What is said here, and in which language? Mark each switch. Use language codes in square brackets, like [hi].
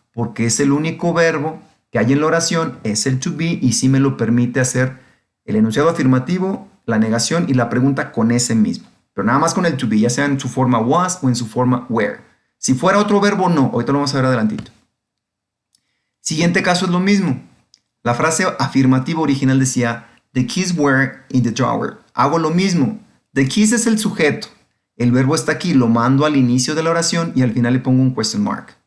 [es] Porque es el único verbo que hay en la oración, es el to be, y sí me lo permite hacer el enunciado afirmativo, la negación y la pregunta con ese mismo. Pero nada más con el to be, ya sea en su forma was o en su forma were. Si fuera otro verbo, no. Ahorita lo vamos a ver adelantito. Siguiente caso es lo mismo. La frase afirmativa original decía, [en] the keys were in the drawer. [es] Hago lo mismo. The keys es el sujeto. El verbo está aquí, lo mando al inicio de la oración y al final le pongo un question mark.